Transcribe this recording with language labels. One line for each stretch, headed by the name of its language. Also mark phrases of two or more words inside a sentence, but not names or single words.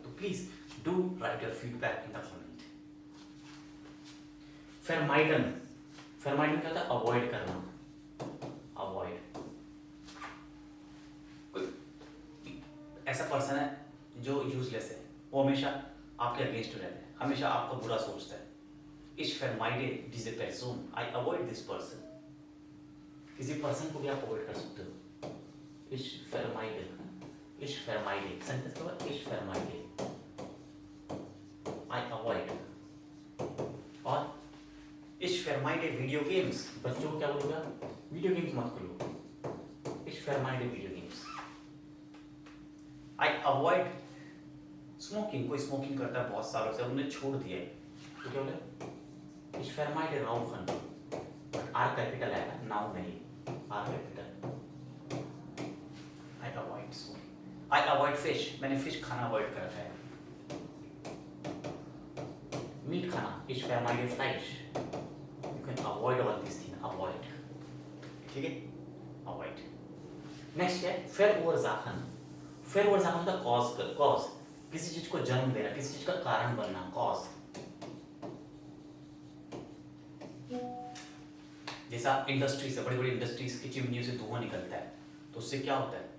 English: तो please do write your feedback in the comment.
German: vermeiden, vermeiden
Hindi: क्या होता है? अवॉइड करना, अवॉइड। ऐसा पर्सन है जो यूजलेस है, वो हमेशा आपके अगेंस्ट रहता है, हमेशा आपका बुरा सोचता है।
German: Ich vermeide diese Person,
English: I avoid this person।
Hindi: किसी पर्सन को भी आप अवॉइड कर सकते हो।
German: Ich vermeide, ich vermeide,
Hindi: सेंटेंस क्या होगा?
German: Ich vermeide,
English: I avoid।
Hindi: और
German: Ich vermeide
English: video games,
Hindi: बच्चों को क्या बोलूँगा? वीडियो गेम्स मत खेलो।
German: Ich vermeide
English: video games. I avoid smoking,
Hindi: कोई स्मोकिंग करता है बहुत सालों से, उन्हें छोड़ दिया है, तो क्या बोले?
German: Ich vermeide Rauchen,
English: but R capital
Hindi: आएगा, नाउन नहीं,
English: R capital. I avoid smoking, I avoid fish,
Hindi: मैंने फिश खाना अवॉइड कर रखा है। मीट खाना,
German: Ich vermeide Fleisch,
English: you can avoid all these things, avoid,
Hindi: ठीक है? Avoid। नेक्स्ट है
German: verursachen, verursachen
Hindi: का कॉज, किसी चीज को जन्म देना, किसी चीज का कारण बनना, कॉज। जैसा इंडस्ट्री से, बड़ी बड़ी इंडस्ट्रीज की चिमनियों से धुआं निकलता है, तो उससे क्या होता है?